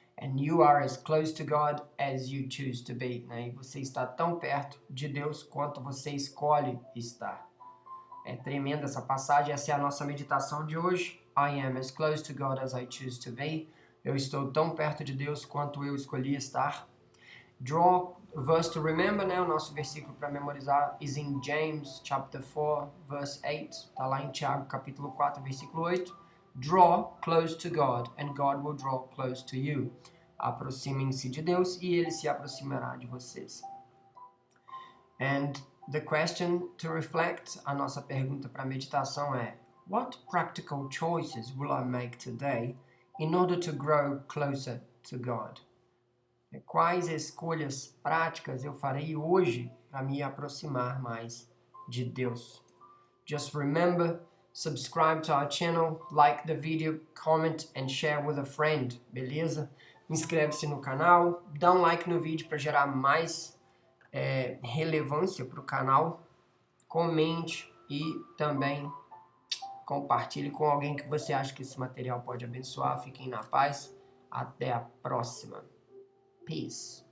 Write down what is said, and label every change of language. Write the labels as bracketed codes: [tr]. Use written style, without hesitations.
[en] And you are as close to God as you choose to be, né? [pt] E você está tão perto de Deus quanto você escolhe estar. É tremenda essa passagem, essa é a nossa meditação de hoje. [en] I am as close to God as I choose to be. [pt] Eu estou tão perto de Deus quanto eu escolhi estar. [en] Draw a verse to remember, [pt] né? O nosso versículo para memorizar [en] is in James chapter 4, verse 8. [pt] Está lá em Tiago capítulo 4, versículo 8. [en] Draw close to God and God will draw close to you. [pt] Aproximem-se de Deus e Ele se aproximará de vocês. [en] And the question to reflect, [pt] a nossa pergunta para meditação é: [en] what practical choices will I make today in order to grow closer to God? [pt] Quais escolhas práticas eu farei hoje para me aproximar mais de Deus? [en] Just remember, subscribe to our channel, like the video, comment and share with a friend, beleza? [pt] Inscreve-se no canal, dá um like no vídeo para gerar mais relevância para o canal, comente e também compartilhe com alguém que você acha que esse material pode abençoar. Fiquem na paz, até a próxima. Peace.